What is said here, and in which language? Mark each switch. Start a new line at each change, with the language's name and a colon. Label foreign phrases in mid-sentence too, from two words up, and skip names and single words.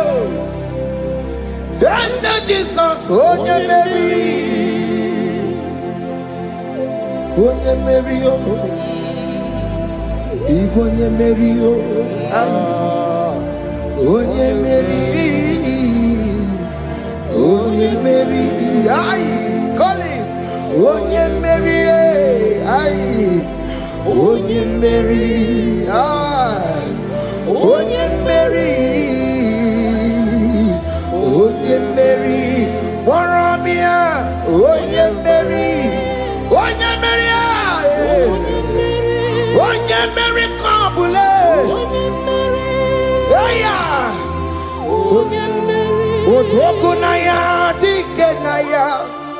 English: Yes, Jesus, oh yeah, Mary, oh yeah, Mary, oh, even yeah, Mary, oh yeah, Mary, oh yeah, Mary, aye.
Gusii: Onye Mary, ay, Onye Mary, ay, Onye Mary, Onye Mary, Waramia, Onye Mary, Onye Mary, ay, Onye Mary, Kabule, aya, Onye Mary, Otokunaya, Dikenaya.